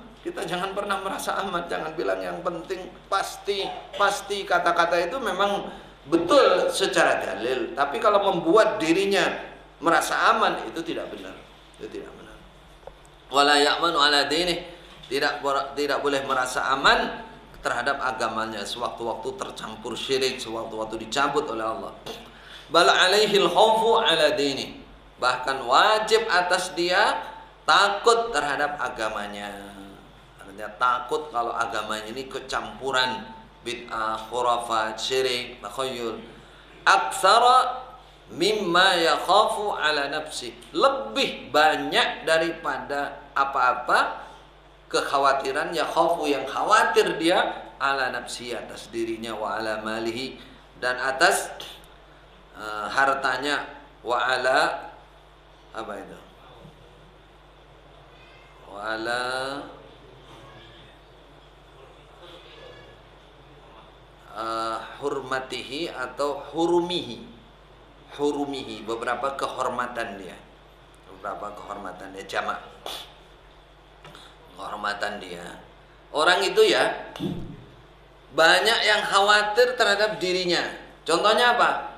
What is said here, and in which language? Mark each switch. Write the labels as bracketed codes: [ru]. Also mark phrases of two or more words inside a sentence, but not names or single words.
[id] Kita jangan pernah merasa aman, jangan bilang yang penting pasti kata-kata itu memang betul secara dalil, tapi kalau membuat dirinya merasa aman itu tidak benar. Itu tidak benar. [ar] ولا يأمن على دينه, [id] tidak boleh merasa aman terhadap agamanya sewaktu-waktu tercampur syirik, sewaktu-waktu dicabut oleh Allah. [ar] بل عليه الخوف على دينه, [id] bahkan wajib atas dia takut terhadap agamanya. Artinya takut kalau agamanya ini kecampuran bid'ah, khurafat, syirik, takhayyul. [ar] أكثر مما يخاف على نفسي, [id] lebih banyak daripada apa-apa kekhawatiran yakhafu yang khawatir dia [ar] على نفسي, [id] atas dirinya, [ar] وعلى ماله, [id] dan atas hartanya, [ar] وعلى [id] apa itu, [ar] وعلى حرمته [id] atau hurumihi, beberapa kehormatan dia, jamak kehormatan dia. Orang itu ya banyak yang khawatir terhadap dirinya. Contohnya apa?